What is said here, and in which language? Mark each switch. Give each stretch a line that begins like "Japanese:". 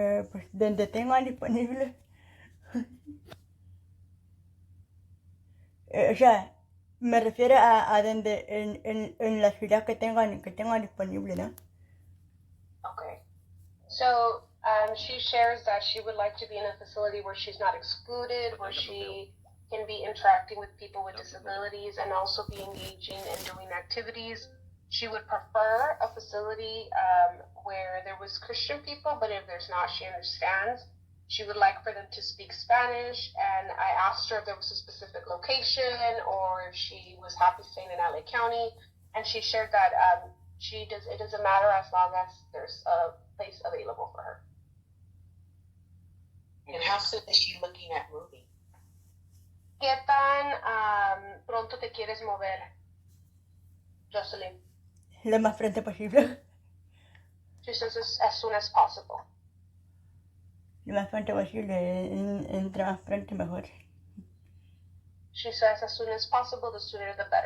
Spanish: Pues donde tengan disponible. O sea, me refiero a donde en la ciudad que tengan disponible, ¿no?
English: Okay. So, she shares that she would like to be in a facility where she's not excluded, where she can be interacting with people with disabilities and also be engaging and doing activities. She would prefer a facility where there was Christian people, but if there's not, she understands. She would like for them to speak Spanish, and I asked her if there was a specific location or if she was happy staying in LA County, and she shared that it doesn't matter as long as there's a place available for her. And how soon is she looking at moving?
Spanish: ¿Qué tan pronto te quieres mover, Jocelyn? Lo más pronto posible.
English: She says as soon as possible.
Spanish: Lo más pronto posible, entre más pronto mejor.
English: She says as soon as possible, the sooner the better.